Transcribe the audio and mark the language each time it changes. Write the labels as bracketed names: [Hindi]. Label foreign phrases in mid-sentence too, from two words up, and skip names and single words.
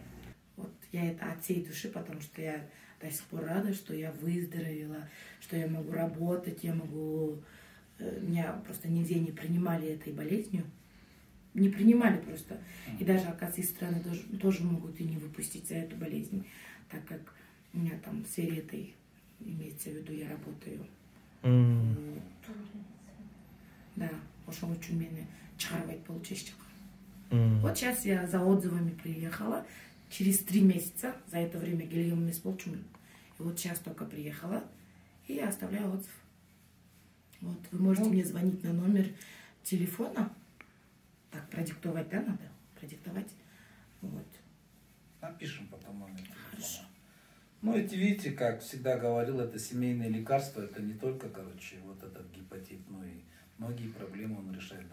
[Russian] Вот я это от всей души, потому что я до сих пор рада, что я выздоровела, что я могу работать, я могу... Меня просто нигде не принимали этой болезнью. Не принимали просто. И даже, оказывается, из страны тоже могут и не выпустить за эту болезнь, так как у меня там в сфере этой, имеется в виду, я работаю. [Kyrgyz] Да, ошол үчүн мени чыгарбайт болчу. [Russian] Вот сейчас я за отзывами приехала. Через 3 месяца, за это время [Kyrgyz] келген эмес болчумун. [Russian] И вот сейчас только приехала и я оставляю отзыв. Вот, вы можете мне звонить на номер телефона. Так, продиктовать, да, надо? Продиктовать. Вот. Напишем потом номер телефона. Ну, эти, видите, как всегда говорил, это семейные лекарства, это не только, короче, вот этот гепатит, но и многие проблемы он решает.